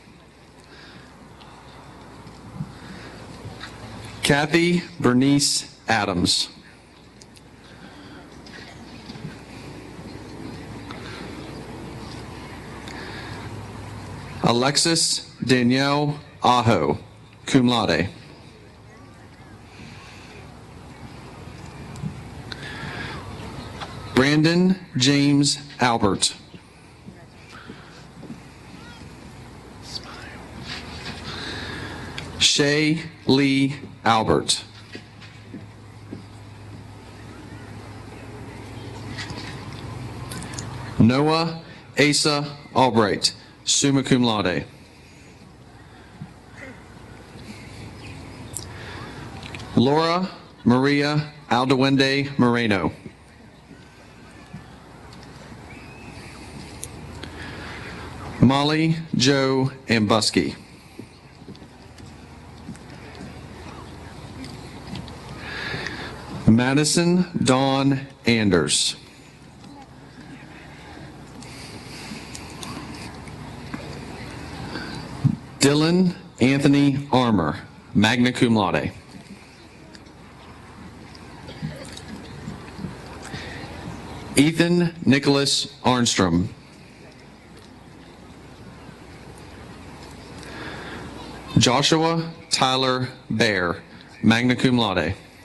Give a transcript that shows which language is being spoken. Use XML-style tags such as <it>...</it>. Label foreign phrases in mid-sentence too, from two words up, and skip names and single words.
<en>Kathy Bernice Adams. Alexis Danielle Aho,</en> <la>cum laude.</la> <en>Brandon James Albert. Shay Lee Albert. Noah Asa Albright,</en> <la>summa cum laude.</la> <en>Laura Maria Aldewende Moreno. Molly Joe Ambuski. Madison Dawn Anders. Dylan Anthony Armour,</en> <la>magna cum laude.</la> <en>Ethan Nicholas Armstrong. Joshua Tyler Bear,</en> <la>magna cum laude.</la>